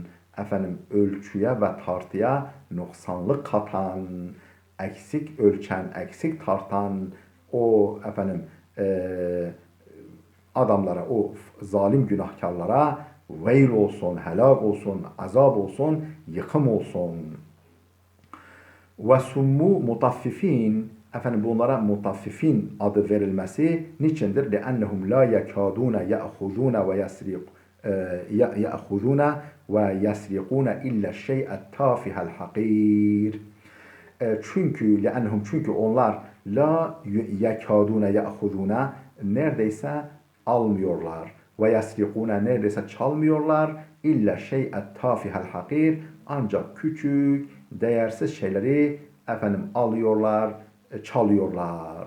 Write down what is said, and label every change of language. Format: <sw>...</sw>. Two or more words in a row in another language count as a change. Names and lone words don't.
<tr>Ölçüye ve tartıya noksanlık katan, eksik ölçen, eksik tartan o adamlara, o zalim günahkarlara veyl olsun, helak olsun, azab olsun, yıkım olsun.</tr> <ar>وسموا مطففين.</ar> <tr>Bunlara mutaffifin adı verilmesi niçindir?</tr> <ar>لِأَنَّهُمْ لَا يَكَادُونَ يَأْخُذُونَ وَيَسْرِقُونَ إِلَّا الشَّيْءَ التَّافِهَ الْحَقِيرِ.</ar> <tr>Çünkü onlar</tr> <ar>لا يكادون يأخذون</ar> <tr>neredeyse almıyorlar.</tr> <ar>ويسرقون</ar> <tr>neredeyse çalmıyorlar.</tr> <ar>إلا الشيء التافه الحقير.</ar> <tr>Ancak küçük, değersiz şeyleri alıyorlar, çalıyorlar.</tr>